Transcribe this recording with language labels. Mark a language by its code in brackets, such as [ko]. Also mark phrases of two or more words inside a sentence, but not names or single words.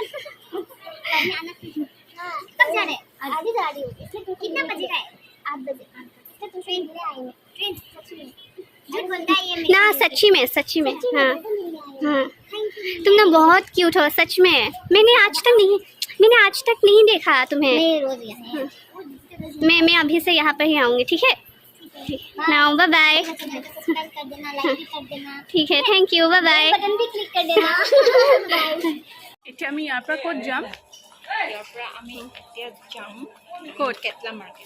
[hi] कब जा रहे आगे जा रही हूँ कितना बजे का है 8 बजे तो ट्रेन ले आएंगे ट्रेन सच में झूठ बोलता है ये ना सच्ची में हाँ हाँ तुम ना बहुत क्यूट हो सच में मैंने आज तक नहीं देखा तुम्हें मैं अभी से यहाँ पर ही आऊँगी ठीक है ना बाय बाय ठीक है [en] thank you [hi] बाय बाय बटन भी क्लिक कर देना [as] এতিয়া আমি ইয়াৰ পৰা ক'ত যাম ইয়াৰ পৰা আমি এতিয়া যাম ক'ত কেটলা মাৰ্কেট